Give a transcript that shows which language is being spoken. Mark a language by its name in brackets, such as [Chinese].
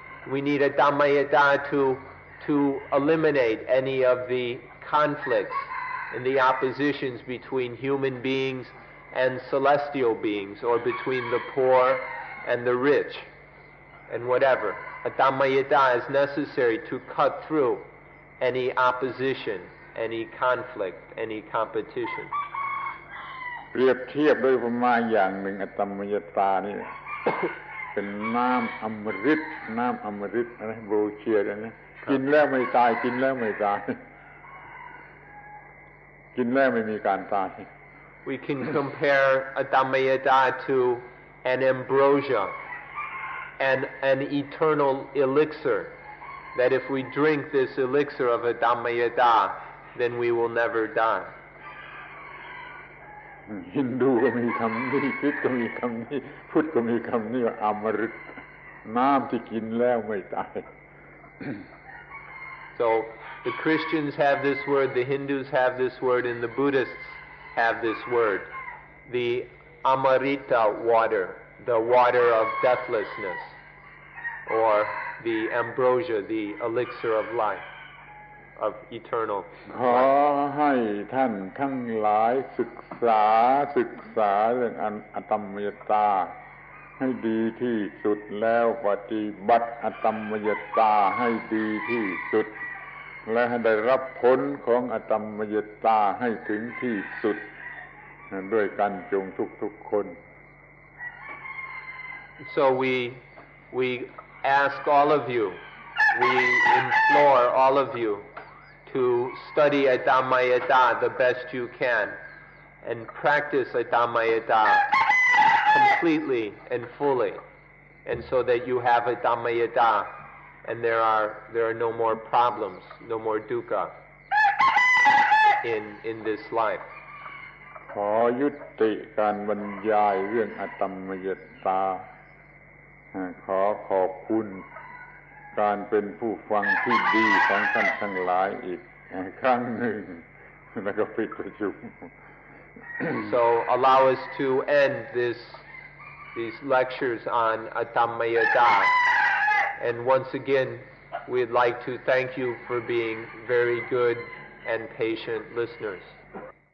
[English] We need Atammayata to eliminate any of the conflicts and the oppositions between human beings and celestial beings, or between the poor and the rich, and whatever. Atammayata is necessary to cut through any opposition, any conflict, any competition. [Thai] เปรียบเทียบโดยประมาณอย่างหนึ่งอตัมมยตานี่ เป็นน้ำอมฤตอะไรโบรเชียร์นะกินแล้วไม่ตายกินแล้วไม่ตายกินแล้วไม่มีการตาย [English] We can compare Atammayata to an ambrosia and an eternal elixir, that if we drink this elixir of Atammayata, then we will never die. [Thai] ฮินดูก็มีคำนี้คริสต์ก็มีคำนี้พุทธก็มีคำนี้ว่าอมฤตน้ำที่กินแล้วไม่ตาย [English] So the Christians have this word, the Hindus have this word, and the Buddhists have this word. The Amarita water, the water of deathlessness, or the ambrosia, the elixir of life, of eternal [Thai] ขอให้ท่านทั้งหลายศึกษาเรื่องอตัมมยตาให้ดีที่สุดแล้วปฏิบัติอตัมมยตาให้ดีที่สุดและให้ได้รับผลของอตัมมยตาให้ถึงที่สุดด้วยกันจงทุกคน [English] So we ask all of you, we implore all of you to study Atammayata the best you can and practice Atammayata completely and fully, and so that you have Atammayata and there are no more problems, no more dukkha in this life. [Thai] ขอยุติการบรรยายเรื่องอตัมมยตาขอขอบคุณการเป็นผู้ฟังที่ดีของท่านทั้งหลายอีกครั้งหนึ่งแล้วก็ปิดประชุม [English] So allow us to end these lectures on Atammayata, and once again we'd like to thank you for being very good and patient listeners.